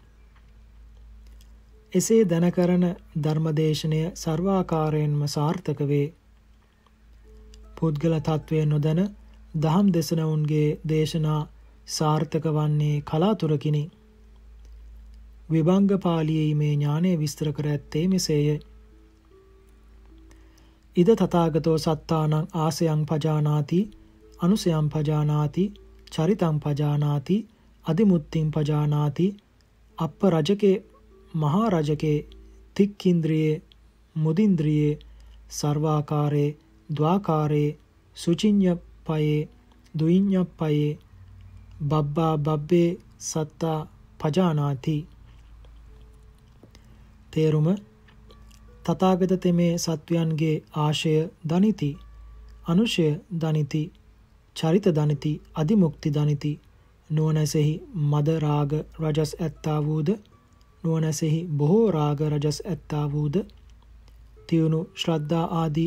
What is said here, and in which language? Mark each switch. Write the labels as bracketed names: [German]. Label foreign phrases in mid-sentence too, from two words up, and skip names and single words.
[Sinhala] එසේ දැනකරන ධර්මදේශනය සර්වාකාරයෙන්ම සාර්ථක වේ. පුද්ගල තත්වය නොදැන දහම් දෙසනවුන්ගේ දේශනා සාර්ථක වන්නේ කලාතුරකිනි. විභංග පාළියේ මේ ඥානය විස්තර කර ඇත්තේ මෙසේය. [Pali] ඉද තථාගතෝ සත්තානං ආසයං පජානාති අනුසයං පජානාති චරිතං පජානාති අදිමුත්තිං පජානාති. අප්ප රජකේ මහා රජකේ තික්ඛින්ද්‍රියේ මුදින්ද්‍රියේ සර්වාකාරේ ද්වාකාරේ සුචිඤ්ඤප්පයේ දුයිඤ්ඤප්පයේ බබ්බා බබ්බේ සත්තා පජානාති. [Sinhala] තේරුම තථාගත තෙමේ සත්වයන්ගේ ආශය දනිති, අනුශය දනිති, චරිත දනිති, අදිමුක්ති දනිති. නුවණැසෙහි මද රාග රජස් ඇත්තා වූද, නුවණැසෙහි බොහෝ රාග රජස් ඇත්තා වූද, තියුණු ශ්‍රද්ධා ආදී